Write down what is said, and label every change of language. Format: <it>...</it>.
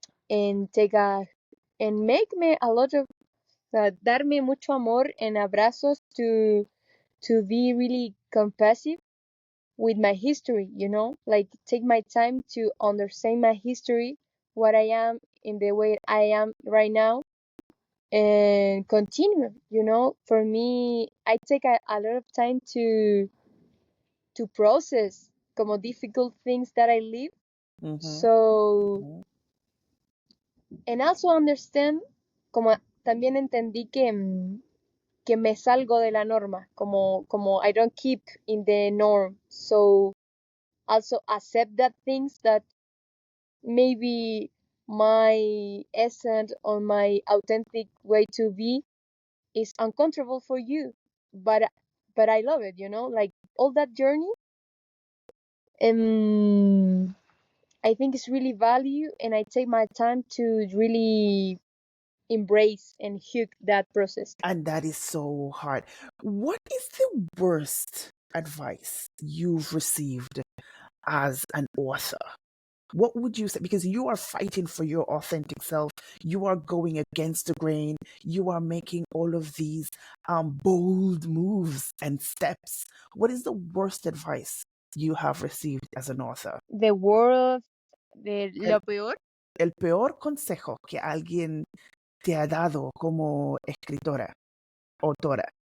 <en>and take a and make me a lot of,</en> <es>darme mucho amor</es> <en>and abrazos to be really compassionate with my history, like, take my time to understand my history, what I am in the way I am right now, and continue. For me, I take a lot of time to process</en> <es>como</es> <en>difficult things that I live. Mm-hmm. So, Mm-hmm. and also understand,</en> <es>como también entendí que me salgo de la norma, como</es> <en>I don't keep in the norm. So also accept that things that maybe my essence or my authentic way to be is uncomfortable for you, but I love it, like, all that journey. And I think it's really value, and I take my time to really embrace and hug that process. And that is so hard. What is the worst advice you've received as an author? What would you say? Because you are fighting for your authentic self. You are going against the grain. You are making all of these bold moves and steps. What is the worst advice you have received as an author? The world,</en> <es>de El, lo peor. el peor consejo que alguien te ha dado como escritora, autora.</es>